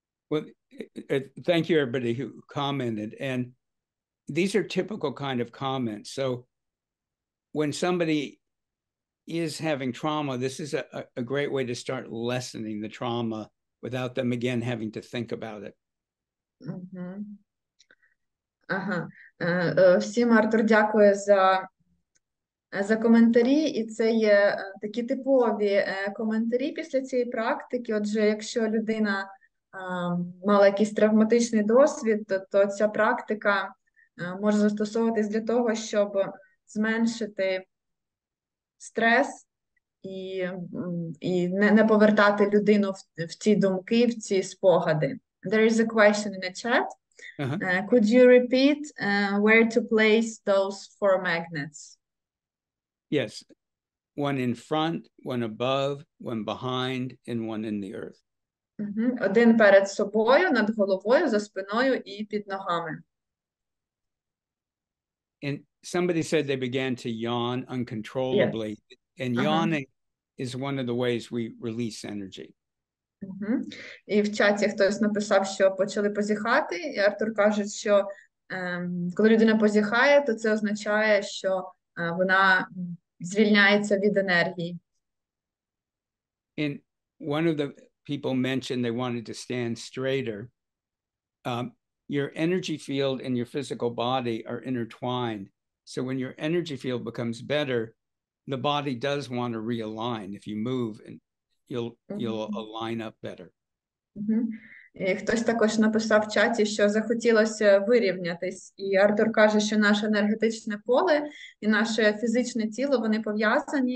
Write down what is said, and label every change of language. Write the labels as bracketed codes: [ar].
[en] Well, thank you everybody who commented. And these are typical kind of comments. So when somebody is having trauma, this is a great way to start lessening the trauma without them again having to think about it. Ага. [uk] Всім, Артур, дякую за коментарі, і це є такі типові коментарі після цієї практики. Отже, якщо людина мала якийсь травматичний досвід, то ця практика може застосовуватись для того, щоб зменшити стрес і не повертати людину в ці думки, в ці спогади. [en] There is a question in the chat. Could you repeat where to place those 4 magnets? Yes. One in front, one above, one behind, and one in the earth. [uk] Один перед собою, над головою, за спиною і під ногами. [en] And somebody said they began to yawn uncontrollably. Yes. And yawning is one of the ways we release energy. [uk] І в чаті хтось написав, що почали позіхати, і Артур каже, що коли людина позіхає, то це означає, що вона звільняється від енергії. [en] And one of the people mentioned they wanted to stand straighter. Your energy field and your physical body are intertwined. So when your energy field becomes better, the body does want to realign. If you move, and you'll align up better. [uk] І хтось також написав в чаті, що захотілося вирівнятись. І Артур каже, що наше енергетичне поле і наше фізичне тіло, вони пов'язані.